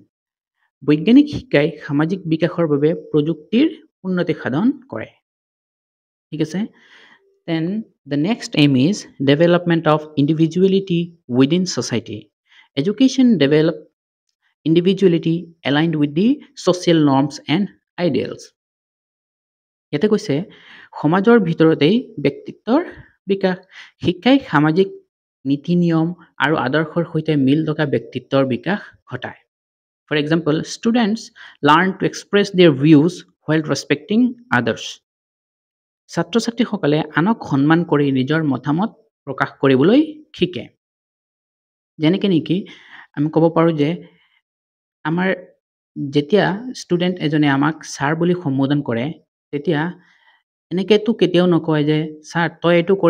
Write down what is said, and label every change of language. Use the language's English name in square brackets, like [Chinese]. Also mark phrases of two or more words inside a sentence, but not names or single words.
[Assamese] বৈজ্ঞানিক শিক্ষাই সামাজিক বিকাশৰ বাবে প্ৰযুক্তিৰ উন্নতি সাধন কৰে। ঠিক আছে, [English] then the next aim is development of individuality within society. Education develop individuality aligned with the social norms and ideals. [Assamese] ইয়াতে কৈছে সমাজৰ ভিতৰতেই ব্যক্তিত্বৰ বিকাশ। শিক্ষাই সামাজিক নীতি নিয়ম আৰু আদৰ্শৰ সৈতে মিল থকা ব্যক্তিত্বৰ বিকাশ ঘটায়। [English] For example, students learn to express their views while respecting others. [Assamese] ছাত্ৰ ছাত্ৰীসকলে আনক সন্মান কৰি নিজৰ মতামত প্ৰকাশ কৰিবলৈ শিকে। যেনেকৈ নেকি আমি ক'ব পাৰোঁ যে আমাৰ যেতিয়া ষ্টুডেণ্ট এজনে আমাক ছাৰ বুলি সম্বোধন কৰে তেতিয়া এনেকেতো কেতিয়াও নকয় যে ছাৰ তই এইটো কৰি